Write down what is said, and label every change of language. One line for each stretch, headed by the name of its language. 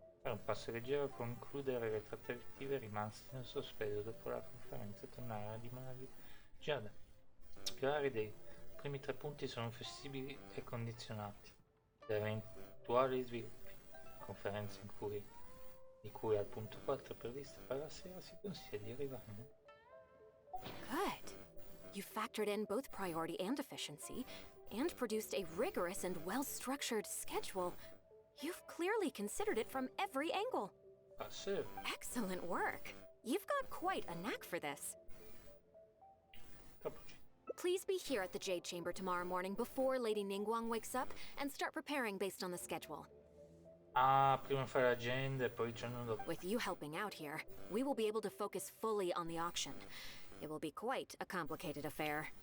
Italian: Fare un passo leggero, concludere le trattative rimaste in sospeso dopo la conferenza e tornare alla dimora di Giada. Esplorare dei primi 3 punti sono flessibili e condizionati da eventuali sviluppi. Conferenza di cui al punto 4 previsto per la sera si consiglia di arrivare.
English: Good. You factored in both priority and efficiency, and produced a rigorous and well-structured schedule. You've clearly considered it from every angle.
Italian: Ah, sì.
English: Excellent work. You've got quite a knack for this. Please be here at the Jade Chamber tomorrow morning before Lady Ningguang wakes up and start preparing based on the schedule.
Italian: Ah, prima fare l'agenda e poi il giorno dopo.
English: With you helping out here, we will be able to focus fully on the auction. It will be quite a complicated affair.